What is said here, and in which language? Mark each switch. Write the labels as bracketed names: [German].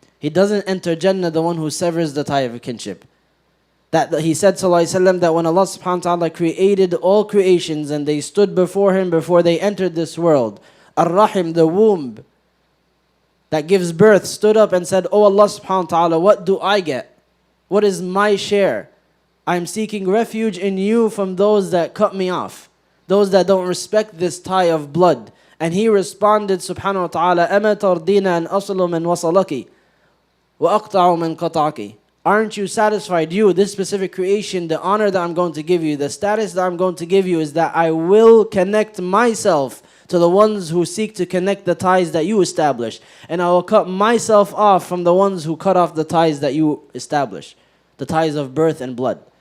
[English] He doesn't enter Jannah the one who severs the tie of kinship. That he said, sallallahu alaihi wasallam, that when Allah subhanahu wa ta'ala created all creations and they stood before Him before they entered this world, Ar-Rahim, the womb that gives birth, stood up and said, Oh Allah subhanahu wa ta'ala, what do I get? What is my share? I'm seeking refuge in you from those that cut me off, those that don't respect this tie of blood. And He responded, subhanahu wa ta'ala, [Arabic] أَمَا تَرْضِينَ أَنْ أَصْلُ مِنْ وَصَلَكِ وَأَقْطَعُ مِنْ قَطَعَكِ. [English] Aren't you satisfied, you, this specific creation, the honor that I'm going to give you, the status that I'm going to give you is that I will connect myself to the ones who seek to connect the ties that you establish. And I will cut myself off from the ones who cut off the ties that you establish, the ties of birth and blood.